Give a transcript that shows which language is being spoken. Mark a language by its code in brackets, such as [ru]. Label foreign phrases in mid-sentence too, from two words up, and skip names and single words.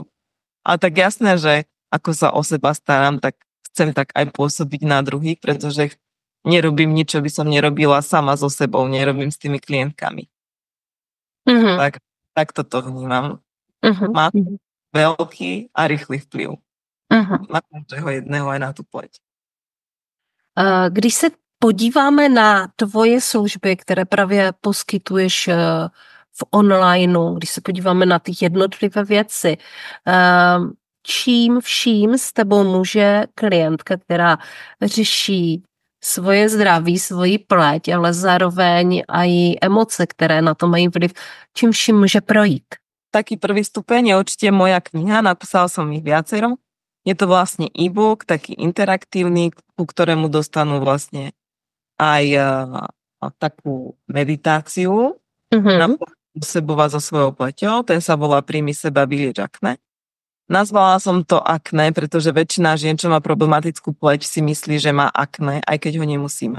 [sk] A tak jasné, že ako sa o seba starám, tak chcem tak aj pôsobiť na druhých, pretože nerobím nič, čo by som nerobila sama so sebou, nerobím s tými klientkami. Tak toto vnímam. Má veľký a rýchly vplyv na každého jedného aj na tú pleť. [cs] Když se podíváme na tvoje služby, které právě poskytuješ v onlineu, když se podíváme na ty jednotlivé věci, čím vším s tebou může klientka, která řeší svoje zdraví, svoji pleť, ale zároveň aj emoce, které na to mají vliv, čím vším může projít? [sk] Taký prvý stupeň je určite moja kniha, napísala som ich viacero. Je to vlastne e-book, taký interaktívny, ku ktorému dostanú vlastne aj takú meditáciu na sebova so svojou pleťou. Ten sa volá Príjmi seba, vylieč akné. Nazvala som to akné, pretože väčšina žien, čo má problematickú pleť, si myslí, že má akné, aj keď ho nemusíme.